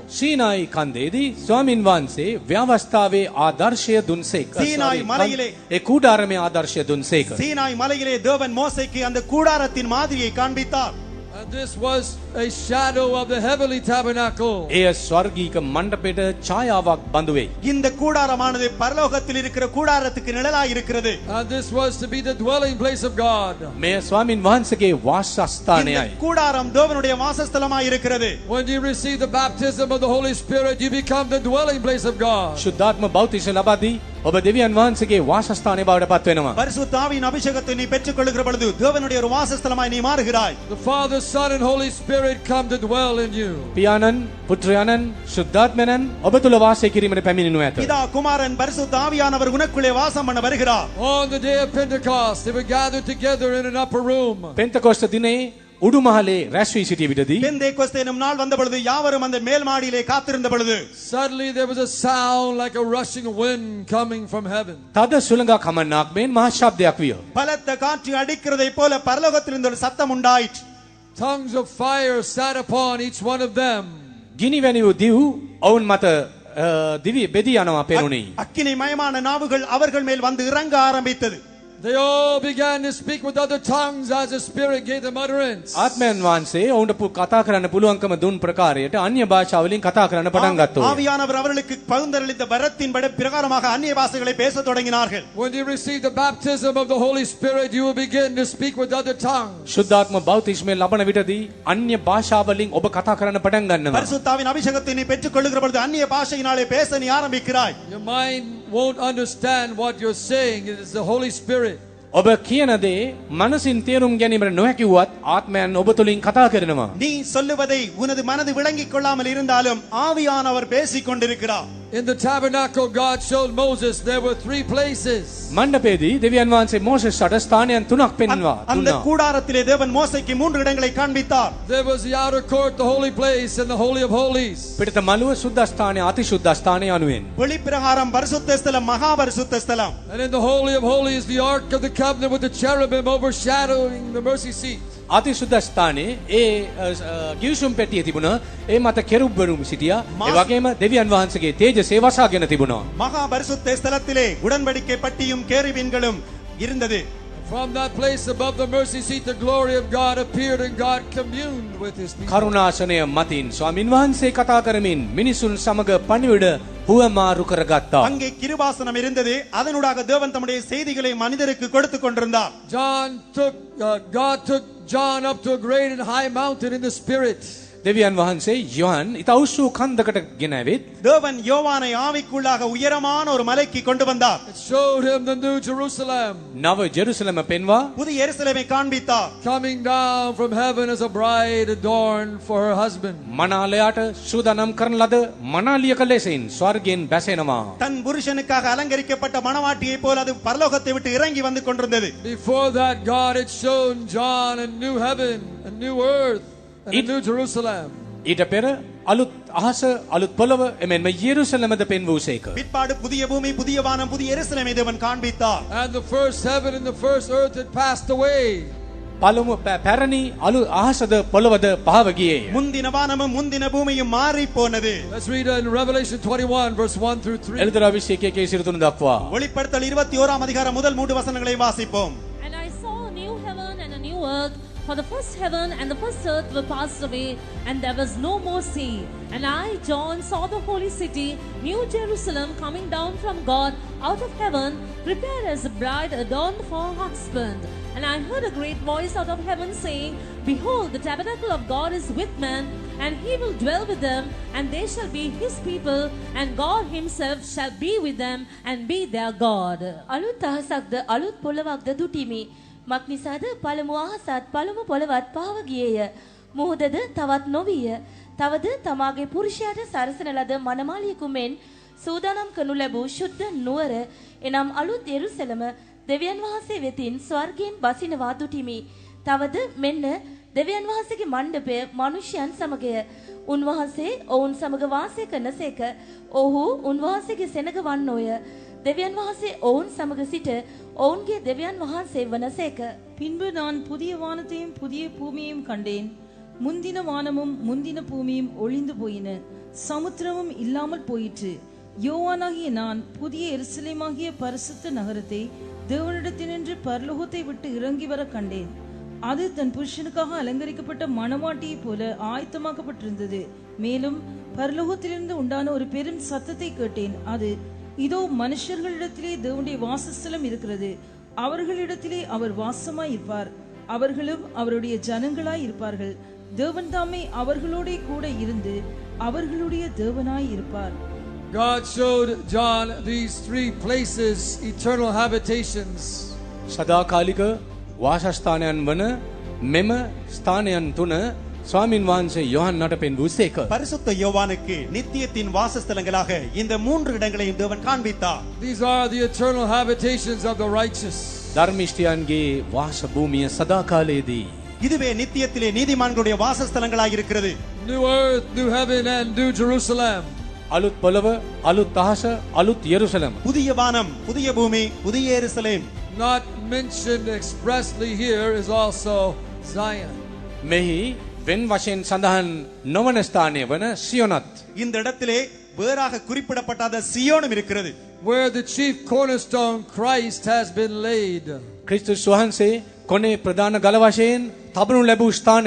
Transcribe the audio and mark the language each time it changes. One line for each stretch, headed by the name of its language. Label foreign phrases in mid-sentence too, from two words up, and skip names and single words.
Sinhala: සීනායි කන්දේදී ස්වාමින් වහන්සේ ව්‍යවස්ථාවේ ආදර්ශය දුන්සේක.
Tamil: சீனாய் மலையிலே
Sinhala: ඒ කූඩාරමේ ආදර්ශය දුන්සේක.
Tamil: சீனாய் மலையிலே தேவன் மோசேக்கு அந்த கூடாரத்தின் மாதிரியை காண்பித்தார்.
English: And this was a shadow of the heavenly tabernacle.
Sinhala: එය ස්වර්ගීක මණ්ඩපයට ඡායාවක් බඳු වෙයි.
Tamil: இந்த கூடாரமானது பரலோகத்தில் இருக்கிற கூடாரத்துக்கு நிழலாய் இருக்கிறது.
English: And this was to be the dwelling place of God.
Sinhala: මෙය ස්වාමින් වහන්සේගේ
Tamil: இந்த
Sinhala: වාසස්ථානයයි.
Tamil: கூடாரம் தேவனுடைய வாசஸ்தலமாய் இருக்கிறது.
English: When you receive the baptism of the Holy Spirit, you become the dwelling place of God.
Sinhala: ශුද්ධාත්ම බෞතිසම ලබාදී ඔබ දෙවියන් වහන්සේගේ වාසස්ථානය බවට පත් වෙනවා.
Tamil: பரிசுத்த ஆவியின் அபிஷேகத்தை நீ பெற்றுக்கொள்ளுகிற பொழுது தேவனுடைய ஒரு வாசஸ்தலமாய் நீ மாறுகிறாய்.
English: The Father, Son, and Holy Spirit come to dwell in you.
Sinhala: පියාණන්, පුත්‍රයාණන්, ශුද්ධාත්මයන් ඔබ තුල වාසය කිරීමට පැමිණෙනු ඇත.
Tamil: பிதா குமாரன் பரிசுத்த ஆவியானவர் உனக்குள்ளே வாசம் பண்ண வருகிறார்.
English: On the day of Pentecost, they were gathered together in an upper room.
Sinhala: පෙන්තකොස්ත දිනේ උඩුමහලේ රැස් වී සිටිය විටදී
Tamil: பெந்தேகோஸ்தே என்னும் நாள் வந்த பொழுது யாவரும் அந்த மேல் மாடியிலே காத்திருந்த பொழுது
English: Suddenly there was a sound like a rushing wind coming from heaven.
Sinhala: තද සුළඟක් හමන්නක් මෙන් මහා ශබ්දයක් විය.
Tamil: பலத்த காற்று அடிக்கிறதை போல பரலோகத்திலிருந்து ஒரு சத்தம் உண்டாயிற்று.
English: Tongues of fire sat upon each one of them.
Sinhala: ගිනි වැනි වූ දිව් ඔවුන් මත දිවි බෙදී යනවා පෙනුනි.
Tamil: அக்கினி மயமான நாவுகள் அவர்கள் மேல் வந்து இறங்க ஆரம்பித்தது.
English: They all began to speak with other tongues as the Spirit gave them utterance.
Sinhala: ආත්මයන් වහන්සේ ඔවුන්ට කතා කරන්න පුළුවන්කම දුන් ප්‍රකාරයට අන්‍ය භාෂාවලින් කතා කරන්න පටන් ගත්තා.
Tamil: ஆவியானவர் அவர்களுக்கு பகிர்ந்தளித்த வரத்தின்படி பிரகாரமாக அந்நிய பாஷைகளை பேசத் தொடங்கினார்கள்.
English: When you receive the baptism of the Holy Spirit, you will begin to speak with other tongues.
Sinhala: ශුද්ධාත්ම බෞතිස්මය ලබන විටදී අන්‍ය භාෂාවලින් ඔබ කතා කරන්න පටන් ගන්නවා.
Tamil: பரிசுத்தாவின் அபிஷேகத்தை நீ பெற்றுக்கொள்ளுகிற பொழுது அந்நிய பாஷையினாலே பேச நீ ஆரம்பிக்கிறாய்.
English: Your mind won't understand what you're saying. It is the Holy Spirit.
Sinhala: ඔබ කියන දේ මනසින් තේරුම් ගැනීමට නොහැකි වුවත් ආත්මයන් ඔබ තුලින් කතා කරනවා.
Tamil: நீ சொல்லுவதை உனது மனது விளங்கிக் கொள்ளாமல் இருந்தாலும் ஆவியானவர் பேசிக் கொண்டிருக்கிறார்.
English: In the tabernacle, God showed Moses there were 3 places.
Sinhala: මණ්ඩපයේදී දෙවියන් වහන්සේ මෝසෙස්ට ස්ථානයන් තුනක් පෙන්වා
Tamil: அந்த
Sinhala: දුන්නා.
Tamil: கூடாரத்திலே தேவன் மோசேக்கு 3 இடங்களை காண்பித்தார்.
English: There was the outer court, the holy place, and the holy of holies.
Sinhala: පිටත මළුව සුද්ධ ස්ථානය අතිශුද්ධ ස්ථානය යනුවෙන්.
Tamil: வெளிப்பிரகாரம் பரிசுத்த ஸ்தலம் மகா பரிசுத்த ஸ்தலம்.
English: And in the holy of holies, the ark of the covenant with the cherubim overshadowing the mercy seat.
Sinhala: අතිශුද්ධ ස්ථානයේ ඒ ගිවිසුම් පෙට්ටිය තිබුණා. ඒ මත කෙරුබ්වරුන් සිටියා. ඒ වගේම දෙවියන් වහන්සේගේ තේජසේ වසාගෙන තිබුණා.
Tamil: மகா பரிசுத்த ஸ்தலத்திலே உடன்படிக்கை பட்டியும் கேருபீன்களும் இருந்தது.
English: From that place above the mercy seat, the glory of God appeared and God communed with his people.
Sinhala: කරුණාසනය මතින් ස්වාමින් වහන්සේ කතා කරමින් මිනිසුන් සමග පණිවිඩ හුවමාරු කරගත්තා.
Tamil: அங்கே கிருபாசனம் இருந்தது. அதனூடாக தேவன் தம்முடைய செய்திகளை மனிதருக்கு கொடுத்து கொண்டிருந்தார்.
English: God took John up to a great and high mountain in the spirit.
Sinhala: දෙවියන් වහන්සේ යොහන් ඉතා උස්සූ කන්දකට ගෙන ඇවිත්
Tamil: தேவன் யோவானை ஆவிக்குள்ளாக உயரமான ஒரு மலைக்கு கொண்டு வந்தார்.
English: It showed him the new Jerusalem
Sinhala: නව ජෙරුසලම පෙන්වා
Tamil: புதிய எருசலேமை காண்பித்தார்.
English: coming down from heaven as a bride adorned for her husband.
Sinhala: මනාලයාට සූදානම් කරන ලද මනාලියක ලෙසින් ස්වර්ගයෙන් බැසෙනවා.
Tamil: தன் புருஷனுக்காக அலங்கரிக்கப்பட்ட மணவாட்டியை போல அது பரலோகத்தை விட்டு இறங்கி வந்து கொண்டிருந்தது.
English: Before that, God had shown John a new heaven, a new earth, and a new Jerusalem.
Sinhala: ඊට පෙර අලුත් අහස අලුත් පොළව එමෙන්ම යෙරුසලමද පෙන්වූසේක.
Tamil: பிற்பாடு புதிய பூமி புதிய வானம் புதிய எருசலேமை தேவன் காண்பித்தார்.
English: And the first heaven and the first earth had passed away.
Sinhala: පළමු පැරණි අලු අහසද පොළවද පහව ගියේය.
Tamil: முந்தின வானமும் முந்தின பூமியும் மாறி போனது.
English: Let's read in Revelation 21 verse 1 through 3.
Sinhala: එළිදරව් 21 23 දක්වා.
Tamil: வெளிப்படுத்தல் 21ஆம் அதிகாரம் முதல் 3 வசனங்களை வாசிப்போம்.
English: And I saw a new heaven and a new earth, for the first heaven and the first earth were passed away, and there was no more sea. And I, John, saw the holy city, New Jerusalem, coming down from God out of heaven, prepared as a bride adorned for her husband. And I heard a great voice out of heaven saying, Behold, the tabernacle of God is with men, and he will dwell with them, and they shall be his people, and God himself shall be with them, and be their God.
Sinhala: අලුත් අහසක්ද අලුත් පොළවක්ද දුටිමි. මක්නිසාද පළමු අහසත් පළමු පොළවත් පහව ගියේය. මුහුදද තවත් නොවිය. තවද තමාගේ පුරුෂයාට සරසන ලද මනමාලියෙකු මෙන් සූදානම් කරනු ලැබූ ශුද්ධ නුවර එනම් අලුත් යෙරුසලම දෙවියන් වහන්සේ වෙතින් ස්වර්ගයෙන් බසිනවා දුටිමි. තවද මෙන්න දෙවියන් වහන්සේගේ මණ්ඩපය මනුෂ්‍යයන් සමගය. උන්වහන්සේ ඔවුන් සමග වාසය කරනසේක. ඔහු උන්වහන්සේගේ සෙනග වන්නෝය. දෙවියන් වහන්සේ ඔවුන් සමග සිට ඔවුන්ගේ දෙවියන් වහන්සේ වනසේක.
Tamil: பின்பு நான் புதிய வானத்தையும் புதிய பூமியையும் கண்டேன். முந்தின வானமும் முந்தின பூமியும் ஒளிந்து போயின, சமுத்திரமும் இல்லாமல் போயிற்று. யோவானாகிய நான் புதிய எருசலேமாகிய பரிசுத்த நகரத்தை தேவனிடத்தினின்று பரலோகத்தை விட்டு இறங்கி வர கண்டேன். அது தன் புருஷனுக்காக அலங்கரிக்கப்பட்ட மணவாட்டியைப் போல ஆயத்தமாக்கப்பட்டிருந்தது. மேலும் பரலோகத்திலிருந்து உண்டான ஒரு பெரும் சத்தத்தை கேட்டேன். அது, இதோ மனுஷர்களிடத்திலே தேவனுடைய வாசஸ்தலம் இருக்கிறது, அவர்களிடத்திலே அவர் வாசமாய் இருப்பார், அவர்களும் அவருடைய ஜனங்களாய் இருப்பார்கள். தேவன் தாமே அவர்களோட கூட இருந்து அவர்களுடைய தேவனாய் இருப்பார்.
English: God showed John these three places, eternal habitations.
Sinhala: සදාකාලික වාසස්ථානයන් වන මෙම ස්ථානයන් තුන ස්වාමින් වහන්සේ යොහන්නට පෙන්වූසේක.
Tamil: பரிசுத்த யோவானுக்கு நித்தியத்தின் வாசஸ்தலங்களாக இந்த 3 இடங்களையும் தேவன் காண்பித்தார்.
English: These are the eternal habitations of the righteous.
Sinhala: ධර්මිෂ්ඨයන්ගේ වාස භූමිය සදාකාලයේදී
Tamil: இதுவே நித்தியத்திலே நீதிமான்களுடைய வாசஸ்தலங்களாக இருக்கிறது.
English: New earth, new heaven, and new Jerusalem.
Sinhala: අලුත් පොළව අලුත් අහස අලුත් යෙරුසලම.
Tamil: புதிய வானம் புதிய பூமி புதிய எருசலேம்.
English: Not mentioned expressly here is also Zion.
Sinhala: මෙහි වෙන් වශයෙන් සඳහන් නොවන ස්ථානය වන සියොනත්.
Tamil: இந்த இடத்திலே வேறாக குறிப்பிடப்படாத சியோனும் இருக்கிறது.
English: Where the chief cornerstone Christ has been laid.
Sinhala: ක්‍රිස්තුස් වහන්සේ කොනේ ප්‍රධාන ගල වශයෙන් තබනු ලැබූ ස්ථානය.